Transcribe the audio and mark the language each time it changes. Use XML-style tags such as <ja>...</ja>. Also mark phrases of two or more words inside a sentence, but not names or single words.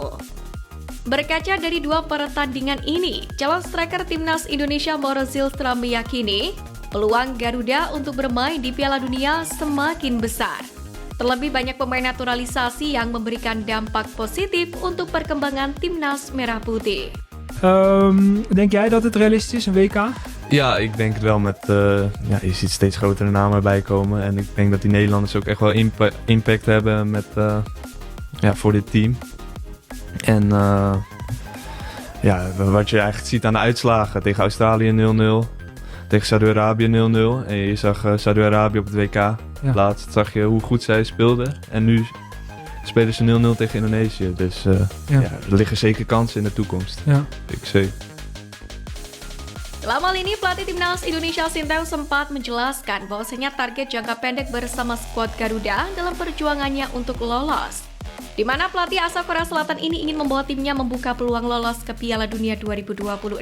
<id>Berkaca dari 2 pertandingan ini, calon striker timnas Indonesia Mauro Zylstra meyakini peluang Garuda untuk bermain di Piala Dunia semakin besar. Terlebih banyak pemain naturalisasi yang memberikan dampak positif untuk perkembangan timnas Merah Putih.</id> <nl>Denk jij dat het realistisch is, een WK? Ja, ik denk het wel met... je ziet steeds grotere namen erbij komen. En ik denk dat die Nederlanders ook echt wel impact hebben met, voor dit team. En wat je eigenlijk ziet aan de uitslagen. Tegen Australië 0-0. Tegen Saudi-Arabië 0-0. En je zag Saudi-Arabië op het WK. Laatst zag je hoe goed zij speelden. En nu spelen ze 0-0 tegen Indonesië. Dus er liggen zeker kansen in de toekomst. Ja. Ik</nl> <id>Dalam hal ini, pelatih timnas Indonesia Sinteyong sempat menjelaskan bahwasanya target jangka pendek bersama skuad Garuda dalam perjuangannya untuk lolos. Di mana pelatih asal Korea Selatan ini ingin membawa timnya membuka peluang lolos ke Piala Dunia 2026.</id>